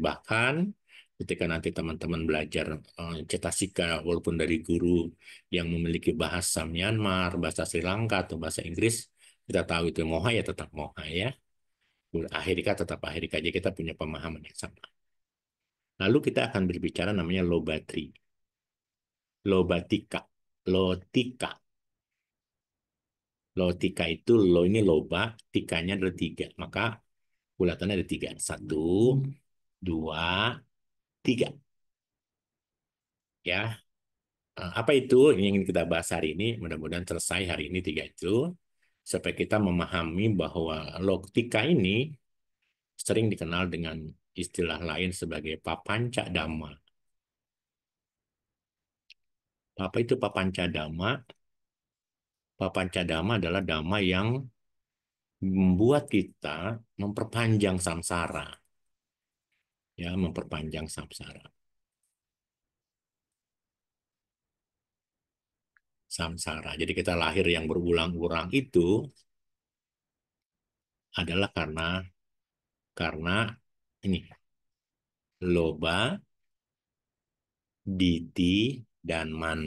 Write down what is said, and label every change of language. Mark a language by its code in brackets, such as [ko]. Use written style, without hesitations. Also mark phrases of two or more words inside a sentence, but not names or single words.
[id] Bahkan ketika nanti teman-teman belajar cetasika, walaupun dari guru yang memiliki bahasa Myanmar, bahasa Sri Lanka, atau bahasa Inggris, kita tahu itu moha ya tetap moha ya. Ahirika tetap ahirika, jadi kita punya pemahaman yang sama. Lalu kita akan berbicara namanya lobatri, lobatika, lotika. Lotika itu lo ini loba, tikanya adalah 3. Maka bulatannya ada 3. 1, 2, 3. Ya, apa itu yang ingin kita bahas hari ini? Mudah-mudahan selesai hari ini 3 itu. Supaya kita memahami bahwa lotika ini sering dikenal dengan istilah lain sebagai [pi] papanca dhamma. [id] Apa itu [pi] papanca dhamma? Papanca dhamma [id] adalah dhamma yang membuat kita memperpanjang samsara. Ya, memperpanjang samsara. Samsara. Jadi kita lahir yang berulang-ulang itu adalah karena ini loba, diti, dan mana.